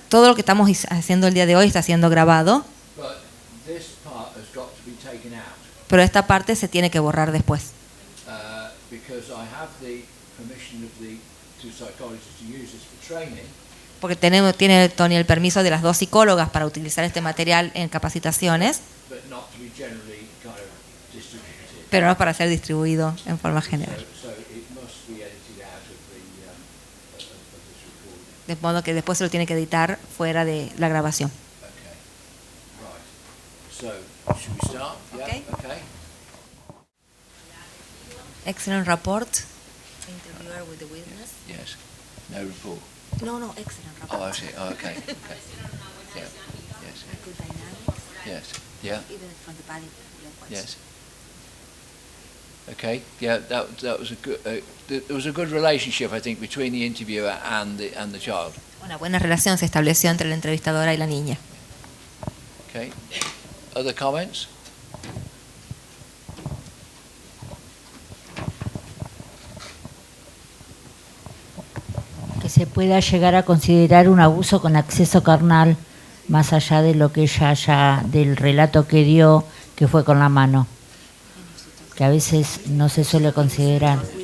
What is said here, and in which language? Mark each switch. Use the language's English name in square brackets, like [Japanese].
[Spanish] Todo lo que estamos haciendo el día de hoy está siendo grabado, [English] but this part has got to be taken out [Spanish] pero esta parte se tiene que borrar después. [English] because I have the permission of the two psychologists to use this for training, [Spanish] Porque tiene Tony el permiso de las dos psicólogas para utilizar este material en capacitaciones, [English] but not to be generally kind of distributed. [Spanish] pero no para ser distribuido en forma general. [English] So it must be edited out of this recording. [Spanish] De modo que después se lo tiene que editar fuera de la grabación. [English] Okay, right. So, should we start? Okay. Yeah. Okay. Excellent report. Interviewer with the witness. Yes. No report. No, excellent report. Oh, I see. Oh, okay. Okay. Yeah. Yes. Good dynamics, Yes. Yeah. even from the body language. Yes. Okay. Yeah. That was a good. There was a good relationship, I think, between the interviewer and the child. [Spanish] Una buena relación se estableció entre la entrevistadora y la niña. [English] Okay. Other comments? [Spanish] Que se pueda llegar a considerar un abuso con acceso carnal, más allá de lo que ella haya, del relato que dio, que fue con la mano, que a veces no se suele considerar.